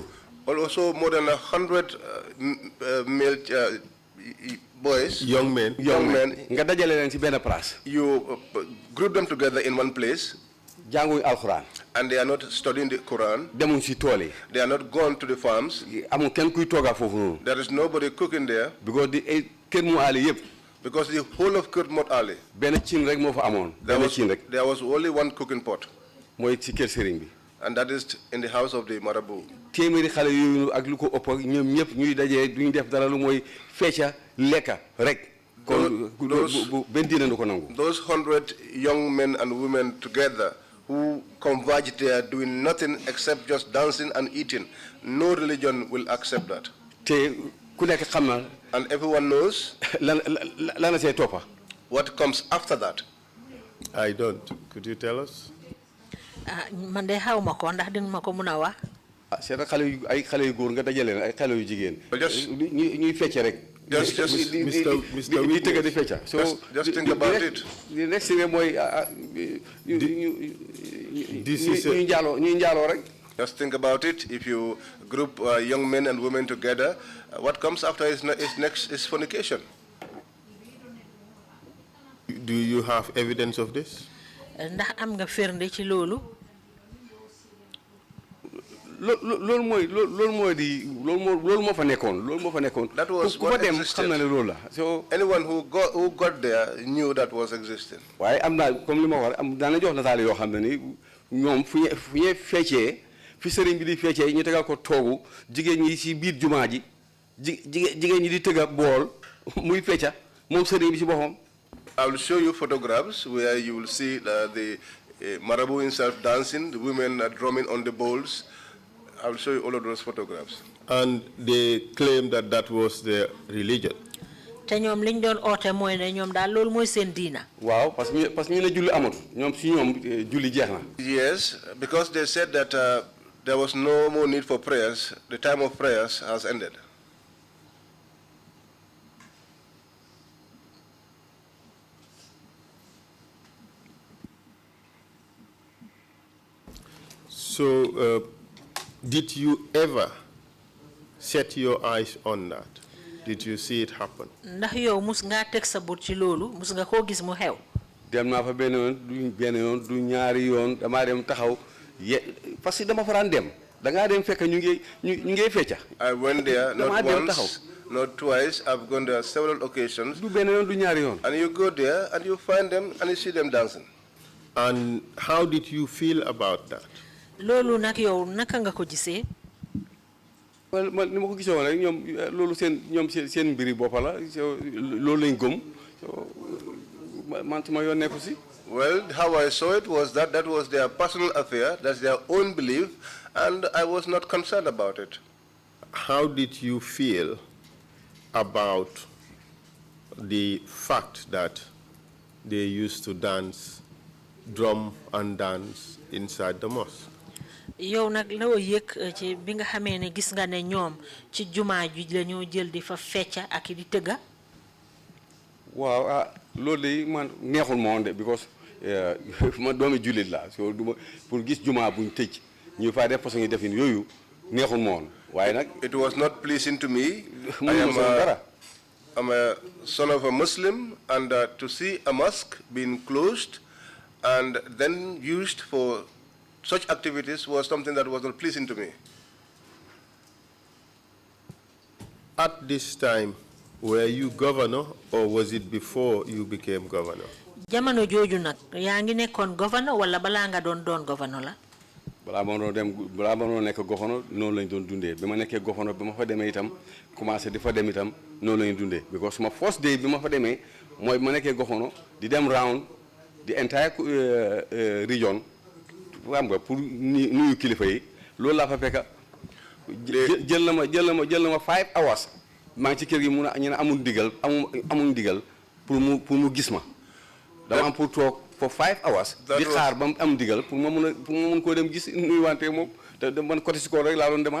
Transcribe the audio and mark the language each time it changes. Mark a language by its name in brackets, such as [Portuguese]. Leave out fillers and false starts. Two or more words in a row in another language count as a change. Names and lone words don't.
[English] Also more than 100 male boys. Young men. [Wolof] nga dajale leen ci benn place. [English] You group them together in one place. [Wolof] jànguñ alxuraan. [English] And they are not studying the Quran. [Wolof] demuñ ci tool yi. [English] They are not gone to the farms. [Wolof] amul kenn kuy toogaa foofu noonu. [English] There is nobody cooking there. [Wolof] because kër mu aali yëpp. [English] Because the whole of Kermot Ali. [Wolof] benn cin rek moo fa amoon. [English] There was only one cooking pot. [Wolof] mooy ci kër sëriñ bi. [English] And that is in the house of the Marabout. [Wolof] téeméeri xale yooyu ak lu ko ëpp ak ñoom ñëpp ñuy dajee duñu def dara lu mooy fecca lekka rek. kon benn diine du ko nangu. [English] Those 100 young men and women together who converge there doing nothing except just dancing and eating. No religion will accept that. [Wolof] te ku nekk xam na. [English] And everyone knows. [Wolof] lan la see toppa. [English] What comes after that? I don't. Could you tell us? [Wolof] man de xaw ma ko ndax dina ma ko mën a wax. c'est ay xale yu góor nga dajale leen ay xale yu jigéen. ñuy fecce rek. [English] Just [Wolof] di tëgg di fecca. [English] Just think about it. The next thing [Wolof] mooy ñuy njaaloo rek. [English] Just think about it. If you group young men and women together, what comes after is next is fornication. Do you have evidence of this? [Wolof] ndax am nga firnde ci loolu. loolu moo fa nekkoon. [English] That was what existed. So anyone who got there knew that was existing. [Wolof] waaye am naa comme li ma wax daana jox nataal yoo xam ne ni ñoom fu ñuy feccee fi sëriñ bi di feccee ñu tegal ko toogu jigéen ñi ci biir jumaa ji jigéen ñi di tëgga bool muy fecca moom sëriñ bi ci boppam. [English] I will show you photographs where you will see the Marabout himself dancing, the women are drumming on the bowls. I will show you all of those photographs. And they claim that that was their religion. [Wolof] te ñoom liñ doon oote mooy ne ñoom daal loolu mooy seen diina. waaw [French] parce que [Wolof] ñu ne julli amut ñoom si ñoom julli jeex na. [English] Yes, because they said that there was no more need for prayers. The time of prayers has ended. So, did you ever set your eyes on that? Did you see it happen? [Wolof] ndax yow mus nga teg sa bët ci loolu mus nga koo gis mu xew. dem naa fa benn yoon du ñaari yoon damaa dem taxaw [French] parce que [Wolof] dama faraan dem dangaa dem fekk ñu ngi fecca. [English] I went there not once, not twice. I've gone there several occasions. [Wolof] du benn yoon du ñaari yoon. [English] And you go there and you find them and you see them dancing. And how did you feel about that? [Wolof] loolu nag yow naka nga ko gisee. man ni ma ko gisee woon rek ñoom loolu seen mbiri boppa la loolu lañ gëm man sama yoon nekku si. [English] Well, how I saw it was that was their personal affair, that's their own belief, and I was not concerned about it. How did you feel about the fact that they used to drum and dance inside the mosque? [Wolof] yow nag loo yëg ci bi nga xamee ne gis nga ne ñoom ci jumaa ji la ñoo jël di fa fecca ak di tëgga. waaw loolu de man neexul ma woon de because ma doomi jullit la so duma pour gis jumaa buñ tëj ñu fay def façon yi defin yooyu neexul ma woon waaye nag. [English] It was not pleasing to me. I'm a son of a Muslim, and to see a mosque being closed and then used for such activities was something that was not pleasing to me. At this time, were you governor, or was it before you became governor? [Wolof] Jamono joju nak yaa ngi nekkoon governor wala balaa nga doon governor la. balaa ma doon nekk governor noonu lañ doon dundee bi ma nekkee governor bi ma fa demee itam commencé di fa dem itam noonu lañu dundee because ma [English] first day [Wolof] bi ma fa demee mooy bi ma nekkee governor di dem [English] round the entire region [Wolof] xam nga pour nuyu kilifa yi loolu laa fa fekka jël na ma [English] 5 hours [Wolof] maa ngi ci kër gi ñu ne amul ndigal pour mu gis ma dama am pour toog [English] for 5 hours [Wolof] di xaar ba mu am ndigal pour ma mun koo dem gis nuyu wante moom te man côté si ko rek laa doon demal.